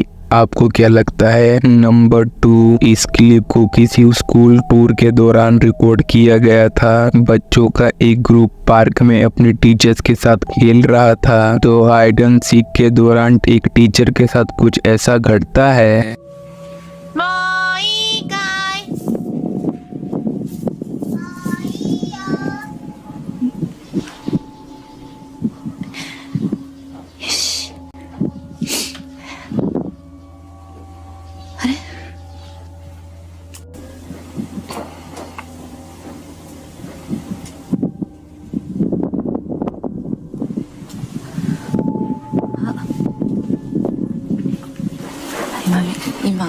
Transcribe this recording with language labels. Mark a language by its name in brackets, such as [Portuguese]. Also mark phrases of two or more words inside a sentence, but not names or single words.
[Hindi] आपको क्या लगता है? नंबर 2, इस क्लिप को किसी स्कूल टूर के दौरान रिकॉर्ड किया गया था। बच्चों का एक ग्रुप पार्क में अपने टीचर्स के साथ खेल रहा था, तो [English] hide and seek [Hindi] के दौरान एक टीचर के साथ कुछ ऐसा घटता है। [Japanese] もういいかいもういいよよしあれ今